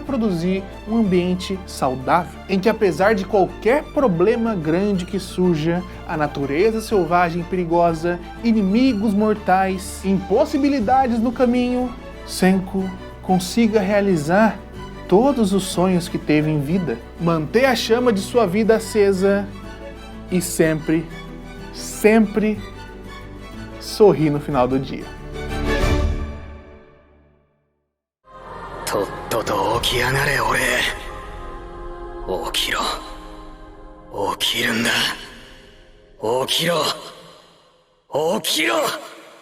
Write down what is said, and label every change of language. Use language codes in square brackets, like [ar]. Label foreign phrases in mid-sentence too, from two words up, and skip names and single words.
[pt] produzir um ambiente saudável, em que apesar de qualquer problema grande que surja, a natureza selvagem e perigosa, inimigos mortais, impossibilidades no caminho, Senku consiga realizar todos os sonhos que teve em vida, manter a chama de sua vida acesa e sempre, sempre sorrir no final do dia. [ja] とっとと起き上がれ俺。起きろ。起きるんだ。起きろ。起きろ。